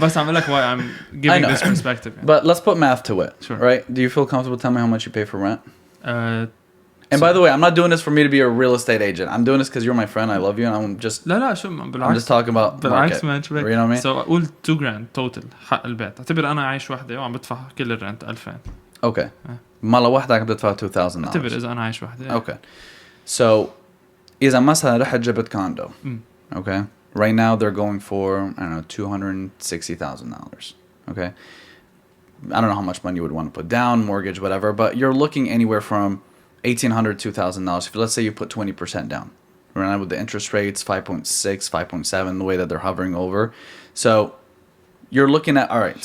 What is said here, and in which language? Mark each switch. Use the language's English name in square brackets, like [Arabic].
[Arabic] بس عم لك [English] why I'm giving this perspective. [Arabic] يعني. [English] But let's put math to it. Sure. Right? Do you feel comfortable telling me how much you pay for rent? And So- by the way, I'm not doing this for me to be a real estate agent. I'm doing this because you're my friend. I love you, and I'm just [Arabic] لا شو [English] I'm [Arabic] بالعكس. [English] just talking about [Arabic] بالعكس [English] market. man [Arabic] شو [English] You know what I mean? So [Arabic] قول [English] 2 grand total [Arabic] حق البيت. اعتبر انا عايش وحده وعم بدفع كل الرنت 2000. [English] Okay. [Arabic] مرة واحدة عم تدفع [English] $2,000. [Arabic] اعتبر اذا انا عايش وحده. [English] Okay. [Arabic] So إذا مثلا رحت جبت condo. [English] Okay. Right now they're going for I don't know $260,000. Okay. I don't know how much money you would want to put down, mortgage, whatever, but you're looking anywhere from $1,800 to $2,000. If let's say you put 20% down, right now with the interest rates 5.6, 5.7, the way that they're hovering over, so you're looking at all right.